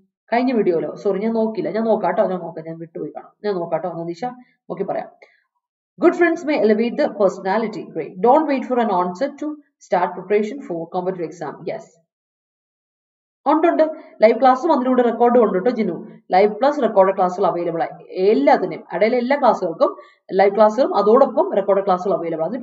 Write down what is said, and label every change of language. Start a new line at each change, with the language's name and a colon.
Malayalam: കഴിഞ്ഞ വീഡിയോയിലോ സോറി ഞാൻ നോക്കില്ല, ഞാൻ നോക്കാട്ടോ, ഞാൻ വിട്ടുപോയി കാണാം. ഞാൻ നോക്കാട്ടോ നന്ദീഷ, നോക്കി പറയാം.
English: Good friends may elevate the personality. Great. Don't wait for an onset to start preparation for competitive exam.
Malayalam: Yes. ഉണ്ട്. ലൈവ് ക്ലാസ്സും അതിലൂടെ റെക്കോർഡും ഉണ്ട് കേട്ടോ ജിനു. ലൈവ് പ്ലസ് റെക്കോർഡ് ക്ലാസ്സുകൾ അവൈലബിൾ ആയി. എല്ലാത്തിനും ഇടയിലെ എല്ലാ ക്ലാസ്സുകൾക്കും ലൈവ് ക്ലാസ്സുകളും അതോടൊപ്പം റെക്കോർഡ് ക്ലാസ്സുകൾ അവൈലബിൾ ആണ്.